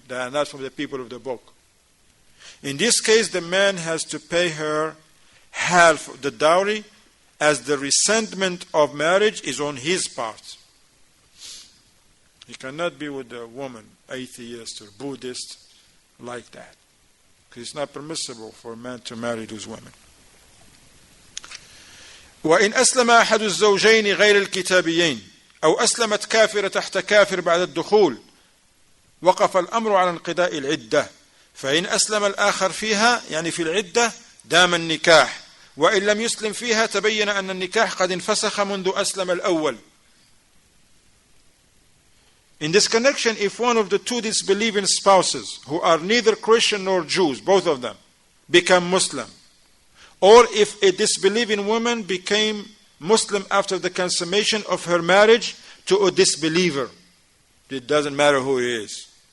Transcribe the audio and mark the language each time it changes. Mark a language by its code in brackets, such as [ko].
[en] They are not from the people of the book. In this case, the man has to pay her half of the dowry, as the rescindment of marriage is on his part. He cannot be with a woman, atheist or Buddhist, like that. Because it's not permissible for a man to marry those women. [ar] وإن أسلم أحد الزوجين غير الكتابيين أو أسلمت كافرة تحت كافر بعد الدخول وقف الأمر على انقضاء العدة فإن أسلم الآخر فيها يعني في العدة دام النكاح وإن لم يسلم فيها تبين أن النكاح قد انفسخ منذ أسلم الأول. [en] In this connection, if one of the two disbelieving spouses who are neither Christian nor Jews, both of them, become Muslim, or if a disbelieving woman became Muslim after the consummation of her marriage to a disbeliever, it doesn't matter who he is.